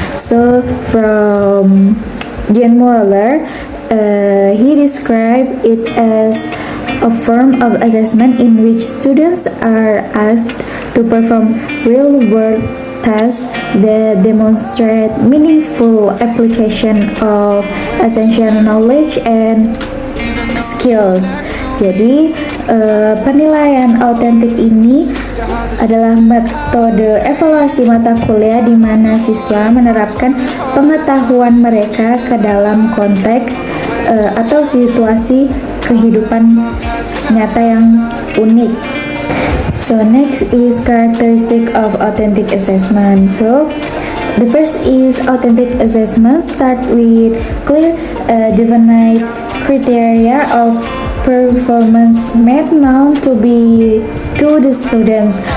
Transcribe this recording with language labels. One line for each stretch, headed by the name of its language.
English: So from Jan Moeller, he described it as a form of assessment in which students are asked to perform real-world tasks that demonstrate meaningful application of essential knowledge and skills.
Indonesian: Jadi, penilaian autentik ini adalah metode evaluasi mata kuliah di mana siswa menerapkan pengetahuan mereka ke dalam konteks atau situasi kehidupan nyata yang unik.
English: So next is characteristic of authentic assessment. So the first is authentic assessment start with clear definite criteria of performance made known to the students.